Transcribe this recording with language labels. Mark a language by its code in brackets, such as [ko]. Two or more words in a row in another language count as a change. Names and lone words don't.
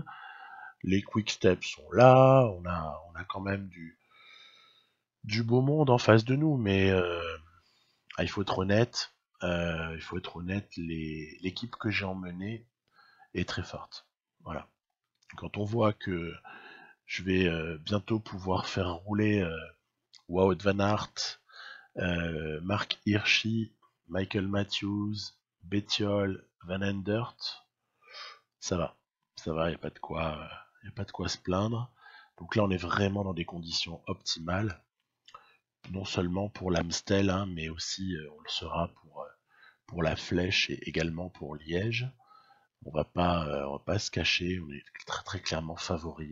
[fr] Les quick steps sont là, on a quand même du beau monde en face de nous, mais il faut être honnête. L'équipe que j'ai emmenée est très forte. Voilà. Quand on voit que je vais bientôt pouvoir faire rouler Wout van Aert, Mark Hirschi, Michael Matthews, Bettiol, Van Endert, ça va, il n'y a pas de quoi se plaindre. Donc là, on est vraiment dans des conditions optimales, non seulement pour l'Amstel, hein, mais aussi on le sera pour la Flèche et également pour Liège. On va pas se cacher, on est très très clairement favori.